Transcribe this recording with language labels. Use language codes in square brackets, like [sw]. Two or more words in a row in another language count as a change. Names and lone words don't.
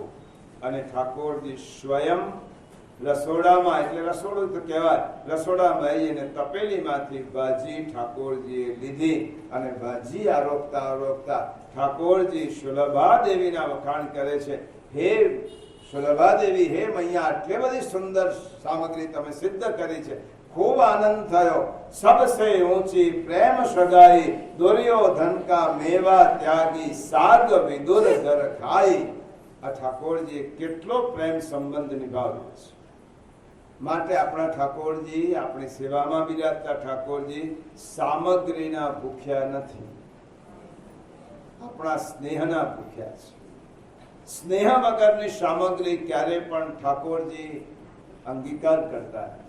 [gu] અને ઠાકોરજી સ્વયં રસોડામાં, એટલે રસોડું તો કહેવાય, રસોડામાં આવીને તપેલીમાંથી ભાજી ઠાકોરજીએ લીધી અને ભાજી આરોગતા આરોગતા ઠાકોરજી સુલભાદેવીના વખાણ કરે છે. હે સુલભાદેવી, હે મૈયા, આટલી બધી સુંદર સામગ્રી તમે સિદ્ધ કરી છે, ખૂબ આનંદ થયો। [hi] सबसे ऊंची प्रेम सगाई, दुर्योधन का मेवा त्यागी, साग विदुर घर खाई। [gu] આ ઠાકોરજીએ કેટલો પ્રેમ સંબંધ નિભાવ્યો છે। માટે આપણા ઠાકોરજી, આપણી સેવામાં બિરાજતા ઠાકોરજી સામગ્રીના ભૂખ્યા નથી, આપણા સ્નેહના ભૂખ્યા છે। સ્નેહ વગરની સામગ્રી ક્યારે પણ ઠાકોરજી અંગીકાર કરતા નથી।